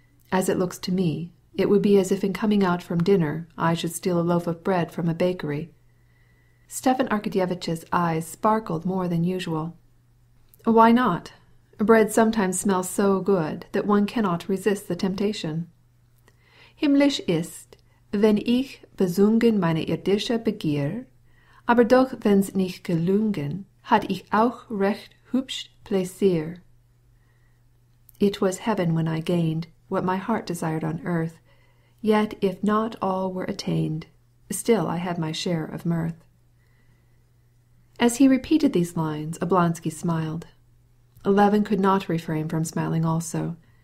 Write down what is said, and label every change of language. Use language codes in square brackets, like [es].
[en] As it looks to me, it would be as if in coming out from dinner I should steal a loaf of bread from a bakery." Stepan Arkadyevitch's eyes sparkled more than usual. "Why not? Bread sometimes smells so good that one cannot resist the temptation. [de] Himmlisch ist, wenn ich besungen meine irdische Begier, aber doch wenn's nicht gelungen, hat ich auch recht hübsch Plaisir. [en] It was heaven when I gained what my heart desired on earth, yet if not all were attained, still I had my share of mirth." As he repeated these lines, Oblonsky smiled. Levin could not refrain from smiling also.